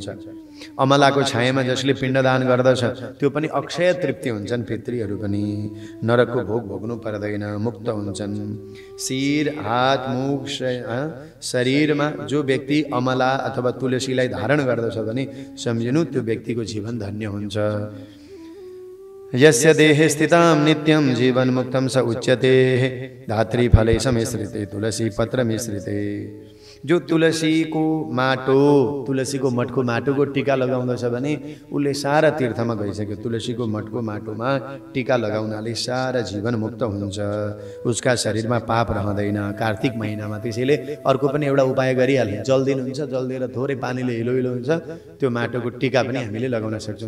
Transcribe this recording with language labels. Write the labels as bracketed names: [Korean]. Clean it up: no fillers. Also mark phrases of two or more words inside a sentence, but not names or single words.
[Nepali] अमलाको छायामा जसले पिण्डदान गर्दछ त्यो पनि अक्षय तृप्ति हुन्छन्। पितृहरू पनि नरकको भोग भोग्नु पर्दैन, मुक्त हुन्छन्। शिर, हात, मुख, शरीरमा जो व्यक्ति अमला अथवा तुलसीलाई धारण गर्दछ भने सम्झिनु त्यो व्यक्तिको जीवन धन्य हुन्छ। [Sanskrit] यस्य देहे स्थितां नित्यं जीवन मुक्तं स उच्यते धात्री फले समिश्रिते तुलसी पत्र मिश्रिते। [Nepali] जो तुलसीको माटो, तुलसीको मठको माटोको टीका लगाउँदछ भने उसले सारा तीर्थमा गइसक्यो। तुलसीको मठको माटोमा टीका लगाउनाले सारा जीवन मुक्त हुन्छ, उसका शरीरमा पाप रहँदैन। कार्तिक महिनामा त्यसैले अर्को पनि एउटा उपाय गरिहाल्ने, जल दिनुहुन्छ, जल दिएर थोरै पानीले हिलो हिलो हुन्छ, त्यो माटोको टीका पनि हामीले लगाउन सक्छौँ।